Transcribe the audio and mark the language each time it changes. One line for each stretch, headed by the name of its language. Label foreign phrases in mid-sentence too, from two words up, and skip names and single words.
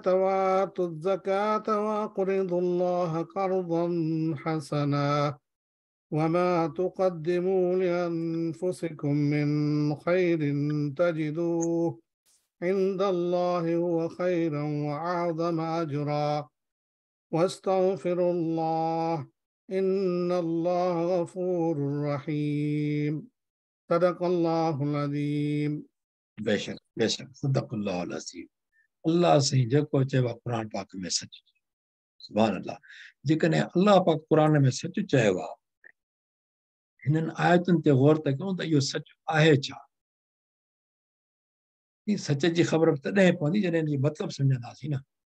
Arabic: وآتوا الزكاة وأقرضوا الله قرضا حسنا وما تقدموا لأنفسكم من خير تجدوه عند الله هو خيرا وأعظم أجرا واستغفروا الله إن الله غفور رحيم صدق الله العظيم.
Sindhi: बेशक बेशक
Arabic: صدق الله عظيم.
Sindhi: अल्लाह साईं जेको चयो क़ुर पाक में सच चयो।
Arabic: سبحان الله.
Sindhi: जेकॾहिं अल्लाह पाक क़ुर में सच चयो आहे, हिननि आयतुनि ते गौर त कयूं त इहो सच आहे छा। सच जी ख़बर तॾहिं पवंदी जॾहिं इनजो मतिलबु सम्झंदासीं न।